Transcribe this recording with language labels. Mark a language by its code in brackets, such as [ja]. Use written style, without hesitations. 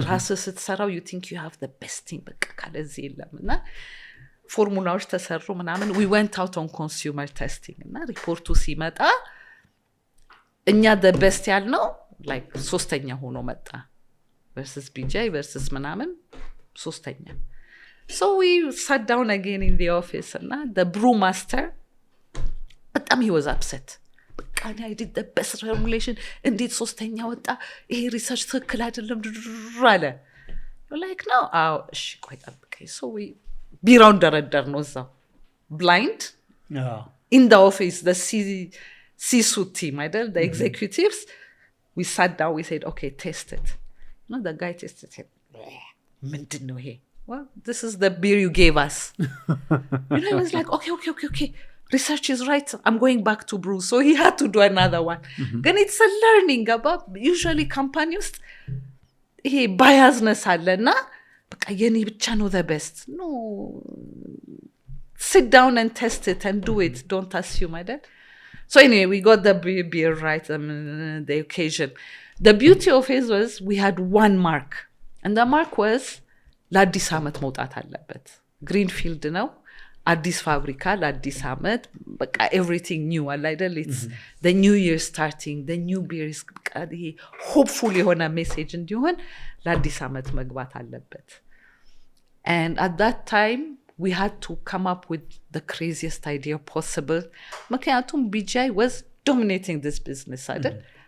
[am] ራስህ ስትሰራው [en] you think you have the best thing [am] በቃ ካለዚህ የለም እና ፎርሙላዎች ተሰሩ ምናምን. [en] we went out on consumer testing [am] እና ሪፖርቱ ሲመጣ እኛ [en] the best [am] ያልነው [en] like [am] ሶስተኛ ሆኖ መጣ [en] versus BJ versus [am] ምናምን ሶስተኛ. [en] So we sat down again in the office and the brewmaster, but he was upset. I did the best formulation indeed [am] ሶስተኛ ወጣ ይሄ ሪሰርች ትክክል አይደለም አለ. [en] You're like no, [am] እሺ ቆይ ጠብቀኝ. [en] So we [am] ቢራውን ደረደር ነው እዛው [en] blind in the office, the C-suite team, the executives. We sat down, we said okay, test it. No, the guy tested it. [am] ምንድን ነው ይሄ? [en] Well, this is the beer you gave us. I was like, okay. Research is right. I'm going back to brew. So he had to do another one. Then it's a learning about usually companies. Hey, biasness [am] alena. [en] But [am] yeni bicha [en] know the best. No. Sit down and test it and do it. Don't assume, my dad. So anyway, we got the beer right on the occasion. The beauty of it was we had one mark. And the mark was [am] ለአዲስ ዓመት መውጣት አለበት. ግሪንፊልድ ነው አዲስ ፋብሪካ ለአዲስ ዓመት በቃ [en] everything new [am] አለ አይደል? [en] it's the new year starting, the new beer is hopeful [am] የሆነ ሜሴጅ እንዲሆን ለአዲስ ዓመት መግባት አለበት. [en] And at that time we had to come up with the craziest idea possible. [am] ምክንያቱም [en] BGI was dominating this business [am] አይደል?